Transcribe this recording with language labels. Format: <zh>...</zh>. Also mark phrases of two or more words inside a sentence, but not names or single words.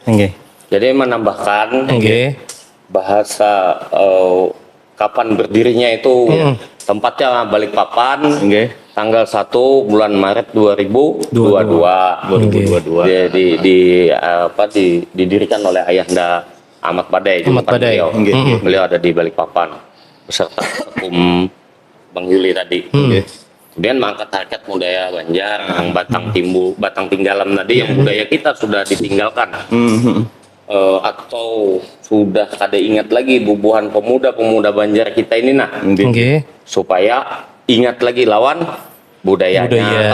<id>Jadi menambahkan bahasa kapan berdirinya itu tempatnya Balikpapan, tanggal 1 bulan Maret 2022. Didirikan oleh Ayahanda Ahmad Badai. Beliau ada di Balikpapan beserta Bang Yuli tadi. Kemudian mengangkat harkat budaya Banjar yang</id> <bjn>batang tinggalan</bjn> <id>tadi yang budaya kita sudah ditinggalkan. Atau sudah</id> <bjn>kada ingat lagi bubuhan</bjn> <id>pemuda-pemuda Banjar kita ini supaya ingat lagi lawan budayanya.</id>